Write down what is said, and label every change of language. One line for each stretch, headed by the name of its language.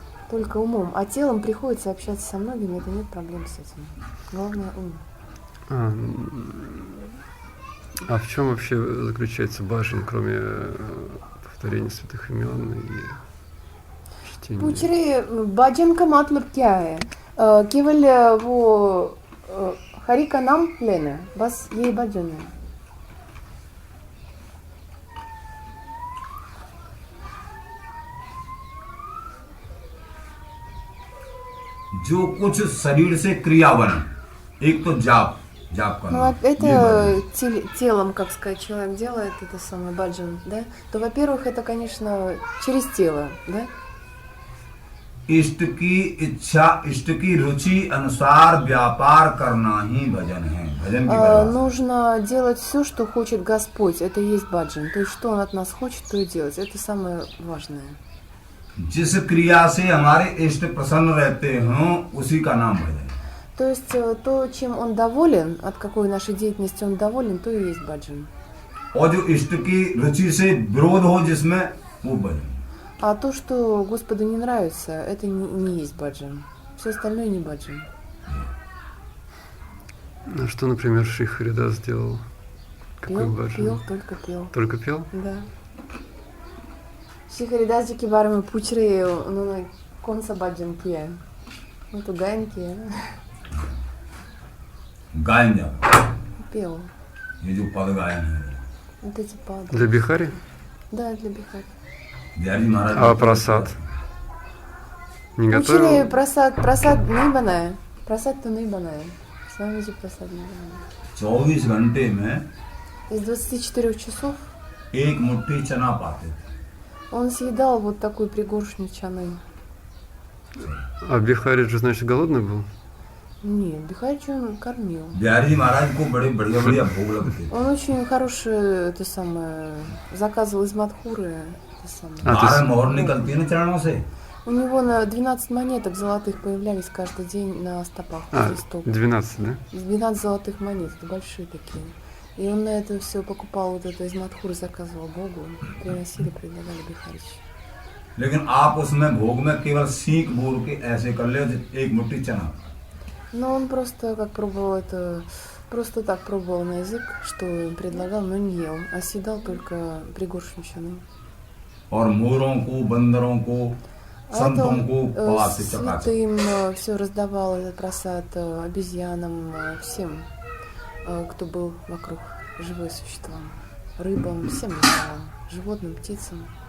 Russian: Только умом. А телом приходится общаться со многими, это нет проблем с этим. Главное ум. А в чем вообще заключается баджан, кроме повторения святых имен и чтения?
Hindi: पूछ रहे भजन का मतलब क्या है? केवल वो हरि का नाम लेना, बस ये भजन है। जो कुछ शरीर से क्रिया बने, एक तो जाप
Russian: Ну,
Hindi: करना,
Russian: это телом, как сказать, человек делает это самое баджан, да? То, во-первых, это, конечно, через тело, да?
Hindi: इष्ट की इच्छा, इष्ट की रुचि अनुसार व्यापार करना ही भजन है। भजन की परिभाषा।
Russian: Нужно делать все, что хочет Господь, это и есть баджан. То есть, что Он от нас хочет, то и делать. Это самое важное.
Hindi: जिस क्रिया से हमारे इष्ट प्रसन्न रहते हों, उसी का नाम भजन।
Russian: То есть, то, чем Он доволен, от какой нашей деятельности Он доволен, то и есть баджан.
Hindi: और जो इष्ट की रुचि से विरोध हो जिसमें, वो भजन।
Russian: А то, что Господу не нравится, это не есть баджан. Все остальное не баджан. А что, например, Шри Харидас сделал? Какой баджан? Пел, только пел. Только пел? Да.
Hindi: Шри Харидас जी के बारे में पूछ रहे हैं, उन्होंने कौन सा भजन किया है? वो तो गायन किया है ना? गायन जब
Russian: Пел.
Hindi: ये जो पद गायन है
Russian: Вот эти пады. Для Бихари? Да, для Бихари.
Hindi: बिहारी महाराज
Russian: А просад? Не Учили готовил?
Hindi: просад नहीं बनाया. Просад तो नहीं बनाया. स्वामी जी प्रसाद नहीं बनाया. 24 घंटे में
Russian: Из 24 часов
Hindi: एक मुट्ठी चना पाते थे।
Russian: он съедал вот такую пригоршню чаны. А Бихари же, значит, голодный был? Нет, Бихарича он кормил.
Hindi: बिहारी जी महाराज को बड़े बढ़िया बढ़िया भोग लगते थे।
Russian: Он очень хорошее, это самое, заказывал из Мадхуры, это самое. А, то 12 есть-
Hindi: मोहर निकलती है ना चरणों से।
Russian: У него на 12 монеток золотых появлялись каждый день на стопах А, возле стоп. 12, да? 12 золотых монет, это большие такие. И он на это все покупал, вот это из Мадхуры заказывал Богу, приносили, предлагали Бихарич.
Hindi: लेकिन आप उसमें भोग में केवल सीख बोल के ऐसे कर ले एक मुट्ठी चना।
Russian: Но он просто как пробовал это, просто так пробовал на язык, что им предлагал, но не ел, а съедал только пригоршню чаны.
Hindi: और मोरों को बंदरों को
Russian: А это
Hindi: संतों
Russian: он
Hindi: को पवा से चकाचक।
Russian: святым все раздавал этот просад обезьянам, всем, кто был вокруг, живые существам, рыбам, всем раздавал, животным, птицам.